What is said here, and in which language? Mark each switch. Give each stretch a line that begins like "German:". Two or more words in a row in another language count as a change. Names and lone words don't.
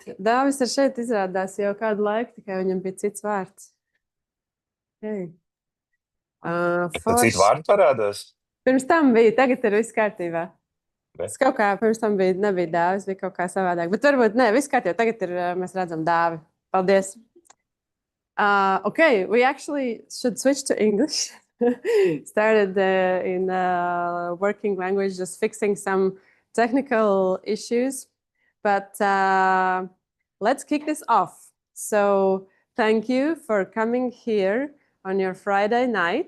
Latvian: Dāvis ir šeit izrādās jau kādu laiku, tikai viņam bija cits vārds. Okay. Cits vārds parādās? Pirms tam bija, tagad ir viss kārtībā. Bet. Es kaut kā pirms tam nebija Dāvis, bija kaut kā savādāk. Bet varbūt ne, viss kārtībā. Tagad ir, mēs redzam Dāvi. Paldies.
English: Okay, we actually should switch to English. Started in working language, just fixing some technical issues. But let's kick this off. So thank you for coming here on your Friday night.